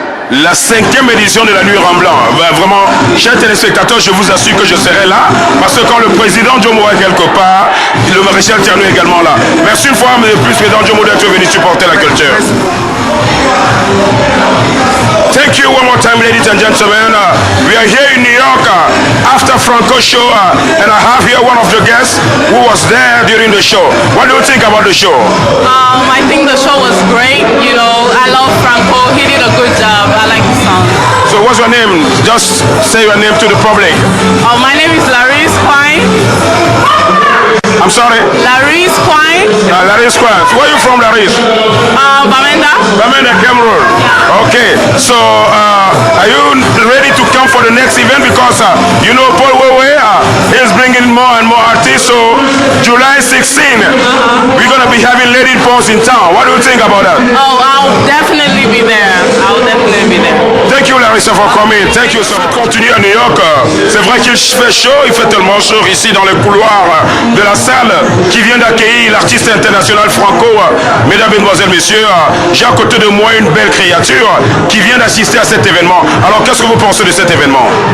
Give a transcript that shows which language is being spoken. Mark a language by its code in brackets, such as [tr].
[fr] La 5e édition de la nuit en blanc. Vraiment, chers téléspectateurs, je vous assure que je serai là parce que quand le président Jomo est quelque part, le maréchal Tierno est également là. Merci une fois de plus, président Jomo, d'être venu supporter la culture. [en] Thank you one more time, ladies and gentlemen. We are here in New York after Franco show, and I have here one of the guests who was there during the show. What do you think about the show? I think the show was great. You know, I love Franco. He did a good job. I like the song. So what's your name? Just say your name to the public. My name is Laris Quine. I'm sorry? Laris Quine. Laris Quine. Where are you from, Laris? Bamenda. Bamenda, Cameroon. Yeah. Okay. So are you ready to come for the next event? Because you know Paul Wewe is bringing more and more artists. So July 16, we're going to be having Lady Pons in town. What do you think about that? Oh, I'll definitely be there. I'll definitely be there. Thank you, Larissa, for coming. Thank you. So, [fr] continue à New York. C'est vrai qu'il fait chaud. Il fait tellement chaud ici dans les couloirs de la salle qui vient d'accueillir l'artiste international Franco. Mesdames, Mesdemoiselles, Messieurs, j'ai à côté de moi une belle créature qui vient d'assister à cet événement. Alors, qu'est-ce que vous pensez de cet événement?